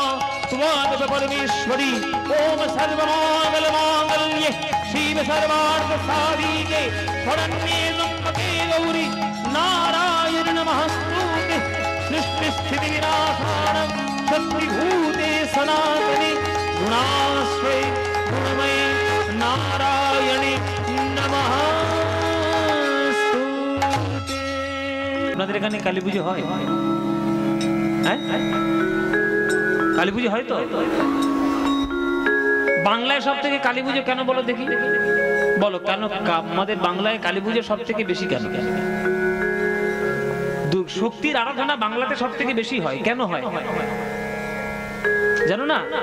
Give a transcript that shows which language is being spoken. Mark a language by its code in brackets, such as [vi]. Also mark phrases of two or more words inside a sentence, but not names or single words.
[sa] त्वादप परमेश्वरी ओम सर्वमाङ्गलमाङ्गल्ये शिव सर्वार्थ साधिके शरण्ये त्र्यम्बके गौरी नारायण नमस्तुते सृष्टि स्थिति विनाशानं शक्तिभूते सनातने गुणाश्रये गुणमये नारायणे नमस्तुते। [bn] আপনাদের এখানে কালী পুজো হয়? হ্যাঁ, কালী পুজো হয় তো? বাংলায় সব থেকে কালী পুজো কেন বলো দেখি? বলো কেন আমাদের বাংলায় কালী পুজো সব থেকে বেশি কেন? শক্তির আরাধনা বাংলাতে সব থেকে বেশি হয়, কেন হয় জানো না?